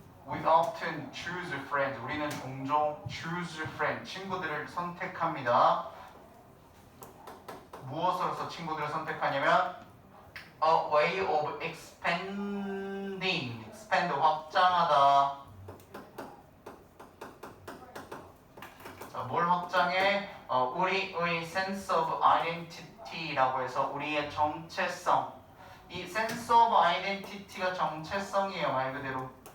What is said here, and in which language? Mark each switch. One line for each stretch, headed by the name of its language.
English: We often choose friends.
Korean: 우리는 종종
English: choose friends.
Korean: 친구들을 선택합니다. 무엇으로서 친구들을 선택하냐면
English: a way of expanding.
Korean: expand 확장하다. 자, 뭘 확장해? 우리의
English: sense of identity
Korean: 라고 해서 우리의 정체성. 이
English: sense of identity
Korean: 가 정체성이에요. 말 그대로.